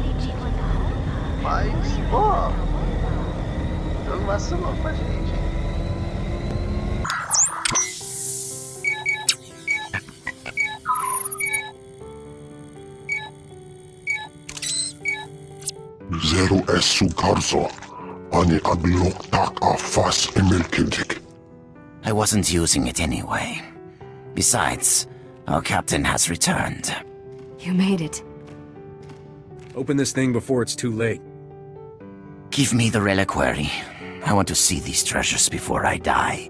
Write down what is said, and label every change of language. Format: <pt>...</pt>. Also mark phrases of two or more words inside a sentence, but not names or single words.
<pt>Mas, pô, o jogo vacilou com a gente, hein? Zero esu karzo. Ani abilok tak a fas emelkendik.</pt> <en>I wasn't using it anyway. Besides, our captain has returned. You made it. Open this thing before it's too late. Give me the reliquary. I want to see these treasures before I die.</en>